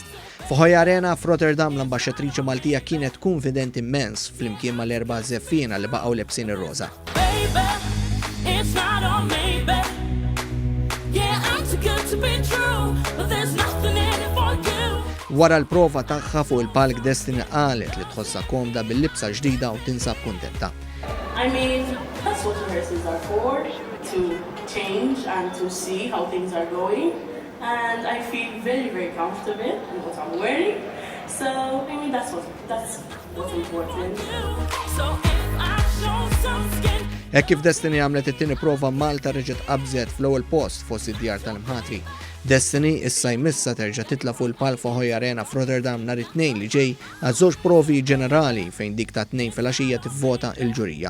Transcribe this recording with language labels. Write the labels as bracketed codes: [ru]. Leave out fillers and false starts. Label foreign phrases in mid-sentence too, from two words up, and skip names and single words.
[mt] F'Hoy Arena f'Rotterdam l-ambaxxatriċi Maltija kienet konfident immens flimkien mal-erba' żeffina li baqgħu lebsin ir-roża. Wara l-prova tagħha fuq il-palk Destiny qalet li tħossha komda bil-libsa ġdida u tinsab kuntenta. [en] I mean, that's what rehearsals are for, to change and to see how things are going. And I feel very, very comfortable in what I'm wearing. So, I mean, that's what's important. [mt] Kif Destiny għamlet it-tieni prova Malta reġgħet qabżet fl-ewwel post fost id-djar tal-imħatri. Destiny issa jmissa terġa' titla' fuq il-palk f'Hoy Arena f'Rotterdam nhar it-tnejn li ġej għal żewġ provi ġenerali fejn dik ta' tnejn filgħaxija tivvota l-ġurija.